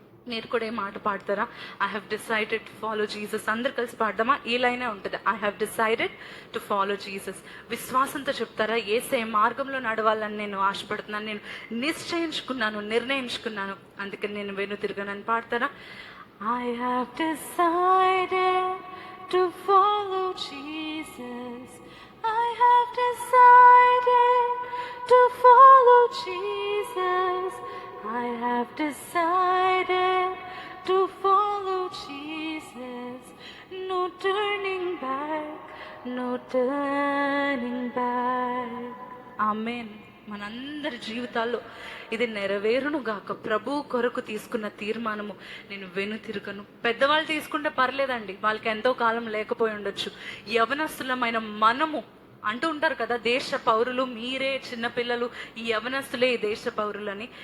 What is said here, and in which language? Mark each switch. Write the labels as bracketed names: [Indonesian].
[Telugu] మీరు కూడా ఏ మాట పాడతారా? [English] I have decided to follow Jesus. [Telugu] అందరు కలిసి పాడదామా? ఈ లైనే ఉంటుంది, [English] I have decided to follow Jesus. [Telugu] విశ్వాసంతో చెప్తారా? ఏసే మార్గంలో నడవాలని నేను ఆశపడుతున్నాను, నేను నిశ్చయించుకున్నాను, నిర్ణయించుకున్నాను, అందుకని నేను వెను తిరగనని పాడతారా? [English] I have decided to follow Jesus. I have decided to follow Jesus. I have decided to follow Jesus. No turning back, no turning back. [Telugu] Amen. మనందరి జీవితాల్లో ఇది నెరవేరును గాక. ప్రభు కొరకు తీసుకున్న తీర్మానము, నేను వెను తిరగను. పెద్దవాళ్ళు తీసుకుంటే పర్లేదండి, వాళ్ళకి ఎంతో కాలం లేకపోయి ఉండొచ్చు. యవనస్తులమైన మనము అంటూ ఉంటారు కదా, దేశ పౌరులు మీరే, చిన్నపిల్లలు ఈ యవనస్తులే ఈ దేశ పౌరులని.